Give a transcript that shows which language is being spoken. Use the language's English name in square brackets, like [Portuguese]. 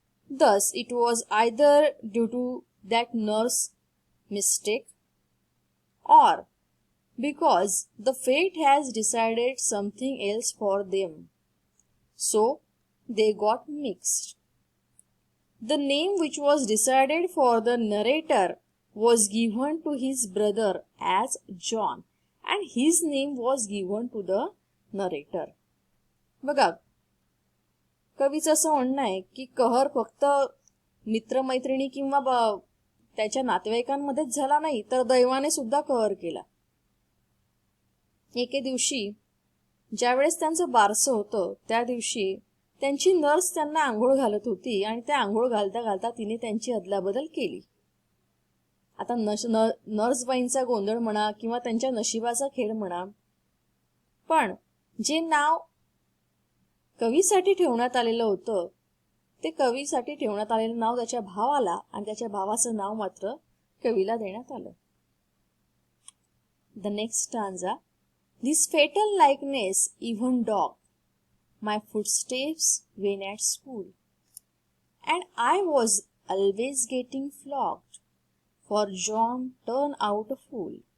[English] Thus, it was either due to that nurse mistake or because the fate has decided something else for them. So, they got mixed. The name which was decided for the narrator was given to his brother as John, and his name was given to the narrator. [Marathi] बघा, कवीचं असं म्हणणं आहे की कहर फक्त मित्रमैत्रिणी किंवा त्याच्या नातेवाईकांमध्येच झाला नाही तर दैवाने सुद्धा कहर केला. एके दिवशी ज्यावेळेस त्यांचं बारसं होतं त्या दिवशी त्यांची नर्स त्यांना आंघोळ घालत होती आणि त्या आंघोळ घालता घालता तिने त्यांची अदलाबदल केली. आता नर्सबाईंचा गोंधळ म्हणा किंवा त्यांच्या नशिबाचा खेळ म्हणा, पण जे नाव कवीसाठी ठेवण्यात आलेलं होतं ते कवीसाठी ठेवण्यात आलेलं नाव त्याच्या भावाला आणि त्याच्या भावाचं नाव मात्र कवीला देण्यात आलं. [English] The next stanza. This fatal likeness even dogged my footsteps when at school, and I was always getting flogged, for John turned out a fool.